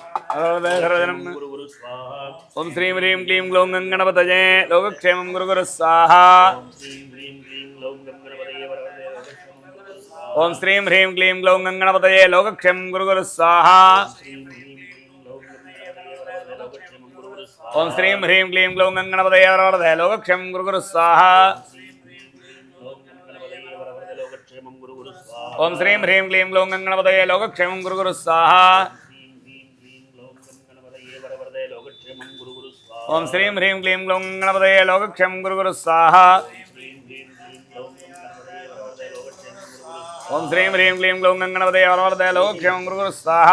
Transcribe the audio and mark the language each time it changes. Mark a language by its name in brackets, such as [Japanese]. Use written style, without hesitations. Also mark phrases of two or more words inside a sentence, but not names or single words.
[Sanskrit] गुरु स्वाहा ओम श्रीं ह्रीं क्लीं ग्लौं गं गणपतये लोकक्षेमं गुरु स्वाहा ओम श्रीं ह्रीं क्लीं ग्लौं गं गणपतये लोकक्षेमं गुरु स्वाहा ॐ श्रीं ह्रीं क्लीं ग्लौं गं गणपतये वरवरदे लोकक्षेमं कुरु कुरु स्वाहा ॐ श्रीं ह्रीं क्लीं ग्लौं गं गणपतये लोकक्षेमं कुरु कुरु स्वाहा ॐ श्रीं ह्रीं क्लीं ग्लौं गं गणपतये लोकक्षेमं कुरु कुरु स्वाहा ॐ श्रीं ह्रीं क्लीं ग्लौं गं गणपतये वरवरदे लोकक्षेमं कुरु कुरु स्वाहा